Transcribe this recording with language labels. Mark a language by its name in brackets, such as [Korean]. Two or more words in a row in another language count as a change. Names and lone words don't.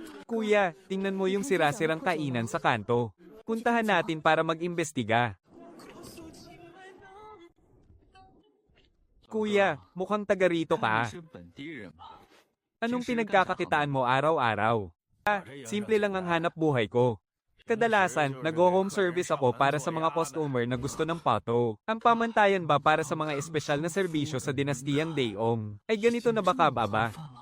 [Filipino] Kuya, tingnan mo yung sira-sirang kainan sa kanto. Puntahan natin para mag-imbestiga. Kuya, mukhang taga rito [Chinese] 看 [Filipino] ka. [Chinese] 你是本地人吧？ [Filipino] Anong pinagkakakitaan mo araw-araw? Simple lang ang hanap buhay ko. Kadalasan, nag- [English] home service [Filipino] ako para sa mga customer na gusto ng pato. Ang pamantayan ba para sa mga espesyal na serbisyo sa dinastiyang Daeong? Ay ganito na ba kababa?